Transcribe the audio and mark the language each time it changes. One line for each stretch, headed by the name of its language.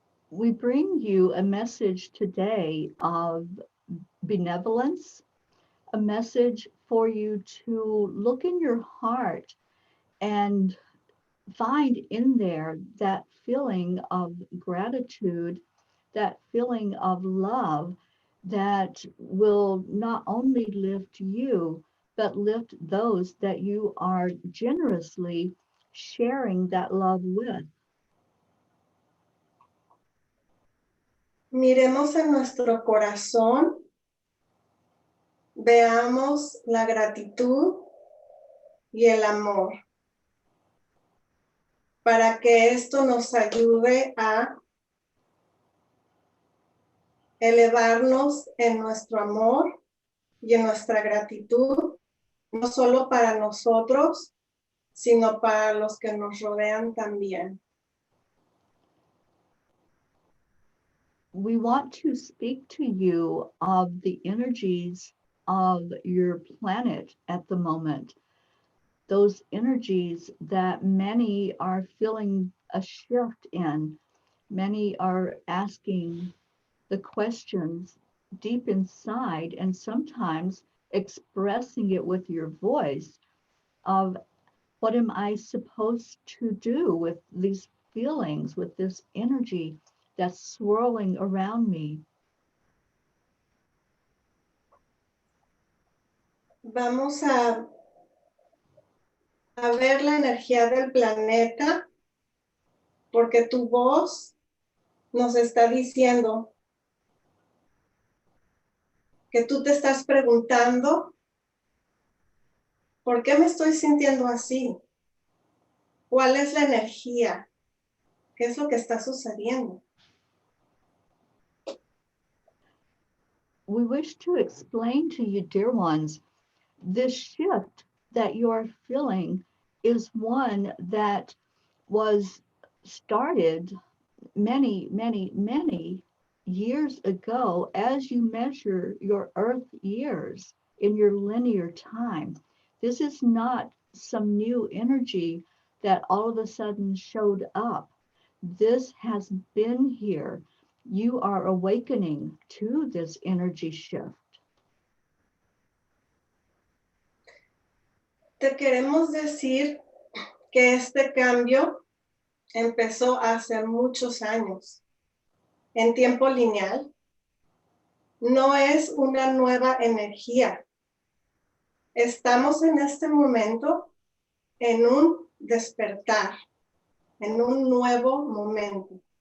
English: We bring you a message today of benevolence, a message for you to look in your heart and find in there that feeling of gratitude, that feeling of love that will not only lift you, but lift those that you are generously sharing that love with.
Spanish: Miremos en nuestro corazón, veamos la gratitud y el amor, para que esto nos ayude a elevarnos en nuestro amor y en nuestra gratitud, no solo para nosotros, sino para los que nos rodean también.
English: We want to speak to you of the energies of your planet at the moment. Those energies that many are feeling a shift in. Many are asking the questions deep inside and sometimes expressing it with your voice of what am I supposed to do with these feelings, with this energy that's swirling around me.
Spanish: Vamos a ver la energía del planeta, porque tu voz nos está diciendo que tú te estás preguntando, ¿por qué me estoy sintiendo así? ¿Cuál es la energía? ¿Qué es lo que está sucediendo?
English: We wish to explain to you, dear ones, this shift that you are feeling is one that was started many, many, many years ago as you measure your Earth years in your linear time. This is not some new energy that all of a sudden showed up. This has been here. You are awakening to this energy shift.
Spanish: Te queremos decir que este cambio empezó hace muchos años, en tiempo lineal. No es una nueva energía. Estamos en este momento en un despertar, en un nuevo momento.